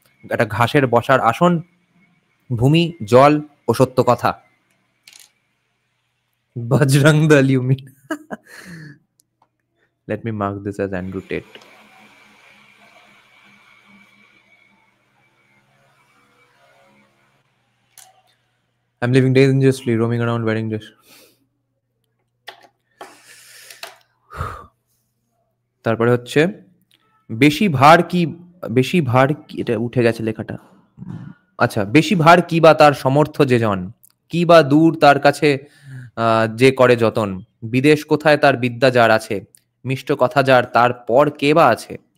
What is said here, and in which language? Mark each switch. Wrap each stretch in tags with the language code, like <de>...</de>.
<bn>একটা ঘাসের বসার আসন, ভূমি, জল ও সত্য কথা।</bn> <en>Bajrang Dal, you mean? Let me mark this as Andrew Tate. I'm living dangerously, roaming around wearing this.</en> <bn>তারপরে হচ্ছে বেশি ভার কি, এটা উঠে গেছে লেখাটা। আচ্ছা, বেশি ভার কি বা তার সমর্থ যে জন, কি বা দূর তার কাছে যে করে যতন, বিদেশ কোথায় তার বিদ্যা যার আছে, মিষ্ট কথা যার তার পর কে বা আছে।</bn>